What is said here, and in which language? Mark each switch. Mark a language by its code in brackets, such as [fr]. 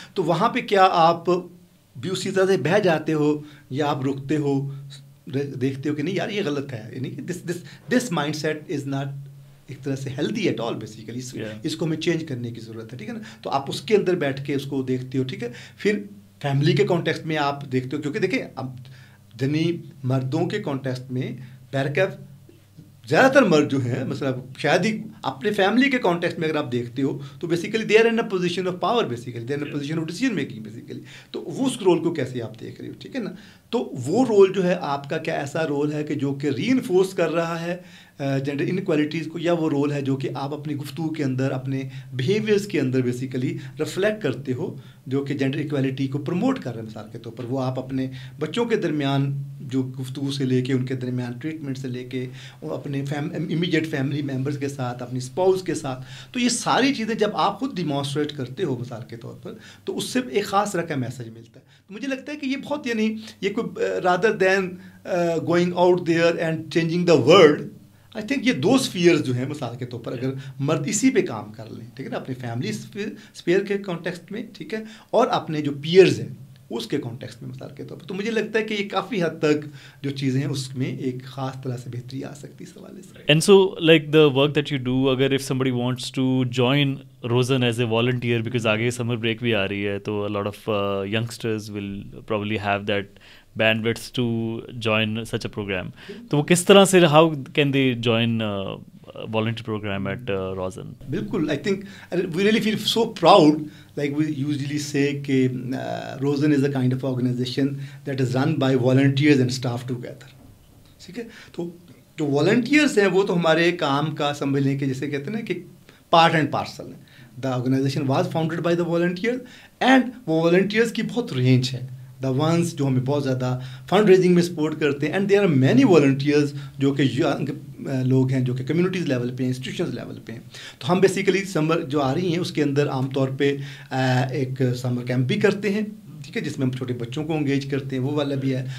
[ur] تو وہاں پہ کیا آپ بھی اسی طرح سے بہہ جاتے ہو یا آپ رکتے ہو, دیکھتے ہو کہ نہیں یار یہ غلط ہے, یعنی کہ [en] this mind set is not [ur] ایک طرح سے [en] healthy at all basically, [ur] اس کو ہمیں چینج کرنے کی ضرورت ہے, ٹھیک ہے نا. تو آپ اس کے اندر بیٹھ کے اس کو دیکھتے ہو, ٹھیک ہے. پھر فیملی کے کانٹیکسٹ میں آپ دیکھتے ہو, کیونکہ دیکھیں اب جنی مردوں کے کانٹیکسٹ میں پیرکیف زیادہ تر مرد جو ہیں مثلا شاید ہی اپنے فیملی کے کانٹیکسٹ میں اگر آپ دیکھتے ہو تو [en] Basically they are in a position of power, basically they are in a position of decision making basically. [ur] تو وہ اس رول کو کیسے آپ دیکھ رہے ہو، ٹھیک ہے نا. تو وہ رول جو ہے آپ کا کیا ایسا رول ہے کہ جو کہ ری انفورس کر رہا ہے جینڈر انکوالٹیز کو، یا وہ رول ہے جو کہ آپ اپنی گفتگو کے اندر اپنے بیہیویئرس کے اندر بیسیکلی ریفلیکٹ کرتے ہو جو کہ جینڈر اکوالٹی کو پروموٹ کر رہے ہیں. مثال کے طور پر وہ آپ اپنے بچوں کے درمیان جو گفتگو سے لے کے ان کے درمیان ٹریٹمنٹ سے لے کے اپنے امیڈیٹ فیملی ممبرس کے ساتھ، اپنی اسپاؤس کے ساتھ، تو یہ ساری چیزیں جب آپ خود ڈیمانسٹریٹ کرتے ہو مثال کے طور پر تو اس سے ایک خاص طرح کا میسج ملتا ہے. تو مجھے لگتا ہے کہ یہ بہت یعنی یہ کوئی [en] rather than going out there and changing the world, [ur] I think یہ دو اسفیئرز جو ہیں مثال کے طور پر اگر مرد اسی پہ کام کر لیں، ٹھیک ہے نا، اپنی فیملی اسفیئر کے کانٹیکسٹ میں، ٹھیک ہے، اور اپنے جو پیئرز ہیں اس کے کانٹیکسٹ میں مثال کے طور پر، تو مجھے لگتا ہے کہ یہ کافی حد تک جو چیزیں ہیں اس میں ایک خاص طرح سے بہتری آ سکتی ہے اس حوالے سے. [en] and so like the work that you do, اگر if somebody wants to join Rosen as a volunteer, because [ur] آگے سمر بریک بھی آ رہی ہے تو [en] a lot of youngsters will probably have that bandwidth to join such a program. [ur] تو وہ کس طرح سے [en] how can they join volunteer program at Rosen? [ur] بالکل, [en] I think we really feel so proud, like we usually say کہ Rosen is a kind of organization that is run by volunteers and staff together. [ur] ٹھیک ہے, تو جو volunteers ہیں وہ تو ہمارے کام کا سنبھلنے کے جیسے کہتے ہیں نا کہ پارٹ اینڈ پارسل ہیں. [en] The organization was founded by the volunteers and [ur] وہ volunteers کی بہت رینج ہے. دا ونس جو ہمیں بہت زیادہ فنڈ ریزنگ میں سپورٹ کرتے ہیں, [en] and there are many volunteers [ur] جو کہ لوگ ہیں جو کہ کمیونٹیز لیول پہ ہیں, انسٹیٹیوشنز لیول پہ ہیں. تو ہم بیسیکلی سمر جو آ رہی ہیں اس کے اندر عام طور پہ ایک سمر کیمپ بھی کرتے ہیں, ٹھیک ہے, جس میں ہم چھوٹے بچوں کو انگیج کرتے ہیں, وہ والا بھی ہے.